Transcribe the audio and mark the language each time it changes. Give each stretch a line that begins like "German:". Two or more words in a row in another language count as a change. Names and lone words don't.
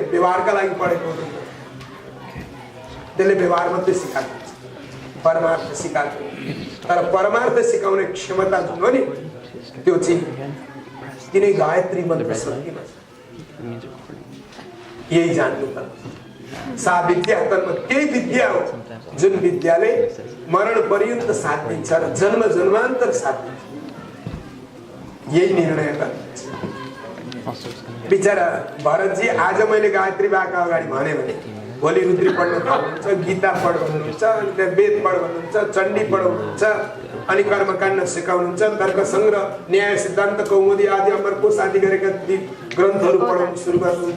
Nepali: व्यवहारका लागि पढेको हुँदैन, त्यसले व्यवहार मात्रै सिकाएको, परमार्थ सिकाएको। तर परमार्थ सिकाउने क्षमता जुन हो नि त्यो चाहिँ तिनै गायत्री मन्त्र शक्तिमा छ। यही जान्नु पर्छ।
Sanskrit: सा विद्या तन्म
Nepali: त्यही विद्या हो जुन विद्याले मरण पर्यन्त साथ दिन्छ र जन्म जन्मान्तर साथ दिन्छ। यही निर्णय गर्छ। बिचरा भरतजी आज मैले गायत्री बाका अगाडि भने भोलि रुद्री पढ्न थाल्नुहुन्छ, गीता पढ भन्नुहुन्छ, अनि त्यहाँ वेद पढ भन्नुहुन्छ, चण्डी पढाउनुहुन्छ, अनि कर्मकाण्ड सिकाउनुहुन्छ, तर्क सङ्ग्रह, न्याय सिद्धान्त कौमुदी आदि अमरकोश आदि गरेका ग्रन्थहरू पढाउन सुरु गर्नुहुन्छ।